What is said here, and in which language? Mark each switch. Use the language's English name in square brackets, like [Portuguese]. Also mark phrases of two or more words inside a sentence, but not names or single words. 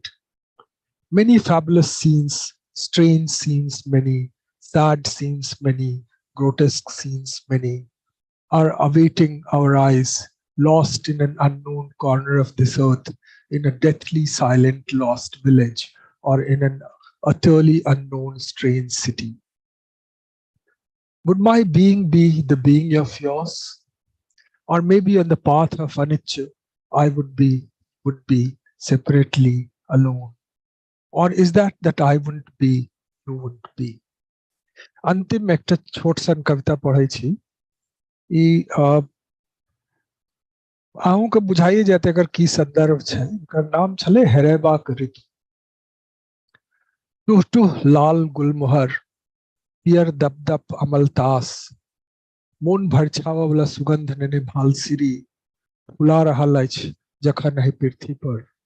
[English] Many fabulous scenes, strange scenes many, sad scenes many, grotesque scenes many, are awaiting our eyes, lost in an unknown corner of this earth, in a deathly silent lost village, or in an utterly unknown strange city. Would my being be the being of yours? Or maybe on the path of anicca, I would be separately alone. Or is that I wouldn't be, you wouldn't be? [Maithili] अंतिम एक छोट सन कविता पढ़ै छी ई आहू के बुझाइए जाते एकर की संदर्भ छै एकर नाम छले हेरेबाक ऋतु टुह टुह लाल गुलमोहर पियर दपदप अमलतास मोन भरछावा वाला सुगंध नेने भालसिरी फुला रहल अछि जखन एहि पृथ्वी पर